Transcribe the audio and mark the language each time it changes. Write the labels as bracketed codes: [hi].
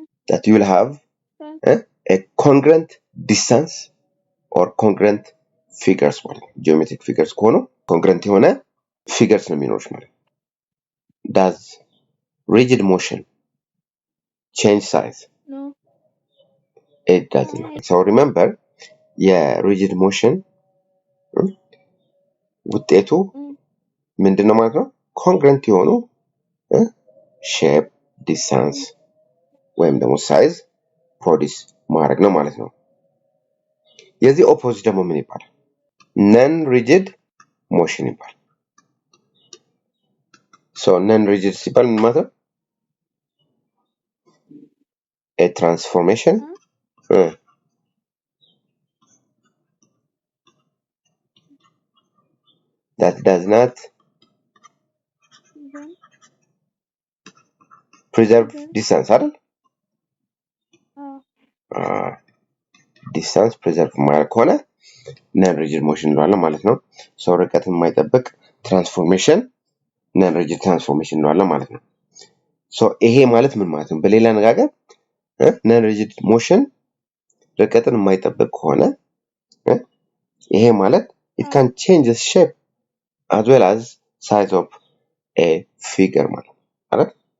[en] that you will have a congruent distance or congruent figures ማለት ነው። geometric figures ከሆኑ congruent የሆነ figures [am] ነው የሚኖሩት ማለት ነው። [en] does rigid motion change size? No. It does not. [am] So remember የሪጅድ ሞሽን ውጤቱ ምንድነው ማለት ነው? congruent የሆኑ ሼፕ ዲስታንስ ወይም ደግሞ ሳይዝ ፕሮዲስ ማድረግ ነው ማለት ነው። የዚህ ኦፖዚት ደግሞ ምን ይባላል? ነን ሪጅድ ሞሽን ይባላል። ሶ ነን ሪጅድ ሲባል ምን ማለት ነው? [en] a transformation that does not preserve distance አይደል? [am] ዲስታንስ ፕሪዘርቭ ማድረግ ከሆነ ነን ሪጅድ ሞሽን እንለዋለን ማለት ነው። ሰው ርቀትን የማይጠብቅ ትራንስፎርሜሽን ነን ሪጅድ ትራንስፎርሜሽን እንለዋለን ማለት ነው። ሶ ይሄ ማለት ምን ማለት ነው? በሌላ አነጋገር ነን ሪጅድ ሞሽን ርቀትን የማይጠብቅ ከሆነ ይሄ ማለት [en] it can change the shape as well as size of a figure [am] ማለት ነው አይደል?